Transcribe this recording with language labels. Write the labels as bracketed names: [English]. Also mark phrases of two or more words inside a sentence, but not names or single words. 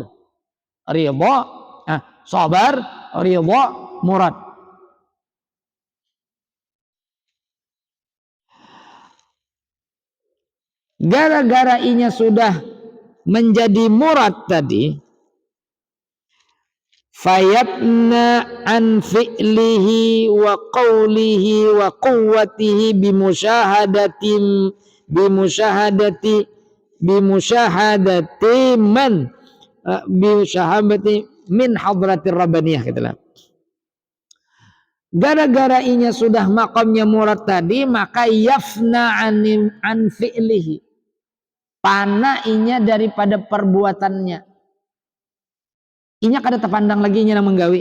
[Banjar] Ridha, sabar, ridha, murad. Gara-gara inya sudah menjadi murad tadi, [Arabic] فيفنى عن فعله وقوله وقوته بمشاهدة من حضرة الربانية [Banjar] gitu. Gara-gara inya sudah makamnya murad tadi, maka [Arabic] يفنى عن فعله, [Banjar] pana inya daripada perbuatannya. Inya kada terpandang lagi inya menggawi.